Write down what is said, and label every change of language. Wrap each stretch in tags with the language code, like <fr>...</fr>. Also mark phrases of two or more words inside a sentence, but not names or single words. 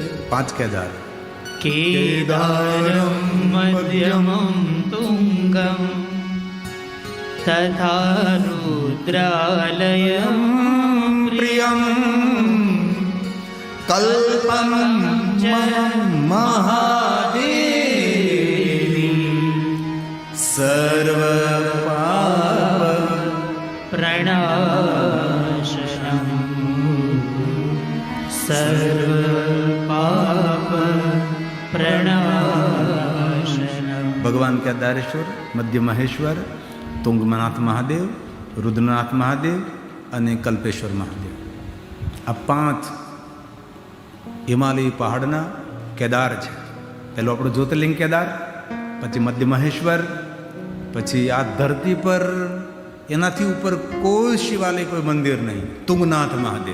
<gu>પાંચ કેદાર.</gu> <sa>केदारं मध्यमं तुङ्गं तथा रुद्रालयं પ્રિયમ કલ્પમ ચ મહાદેવી સર્વ પાપ प्रणाशनं सर्व पाप प्रणाशनं.</sa> <gu>ભગવાન કેદારેશ્વર, મધ્ય મહેશ્વર, તુંગનાથ મહાદેવ, રુદ્રનાથ મહાદેવ અને કલ્પેશ્વર મહાદેવ, આ પાંચ હિમાલય પહાડના કેદાર છે. પહેલું આપણું જ્યોતિર્લિંગ કેદાર, પછી મધ્ય મહેશ્વર, પછી આ ધરતી પર એનાથી ઉપર કોઈ શિવાલય, કોઈ મંદિર નહીં, તુંગનાથ મહાદેવ.</gu>